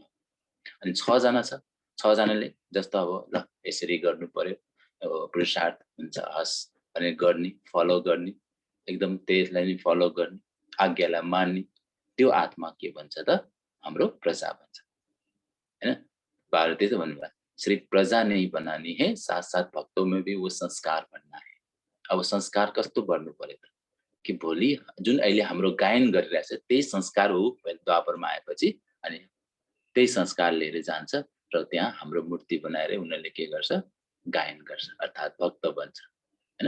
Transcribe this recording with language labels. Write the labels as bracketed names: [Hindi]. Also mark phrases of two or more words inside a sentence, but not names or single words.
[Nepali] अनि 6 जना छ, 6 जनाले जस्तो अब ल यसरी गर्नु पर्यो, अब पुरुषार्थ हुन्छ हस् भने गर्ने, फलो गर्ने, एकदम त्यसलाई नै फलो गर्ने, आज्ञालाई मान्ने, त्यो आत्मा के भन्छ त, हाम्रो प्रजा भन्छ हैन। भारतीय त भन्नुभयो, [Hindi] सिर्फ प्रजा नहीं बनानी है, साथ साथ भक्तों में भी वो संस्कार बनना है। [Nepali] अब संस्कार कस्तो बन्नु पर्यो त, कि भोलि जुन अहिले हाम्रो गायन गरिरहेछ त्यही संस्कार हो द्वापरमा आएपछि, अनि त्यही संस्कार लिएर जान्छ र त्यहाँ हाम्रो मूर्ति बनाएर उनीहरूले के गर्छ, गायन गर्छ, अर्थात् भक्त बन्छ हैन।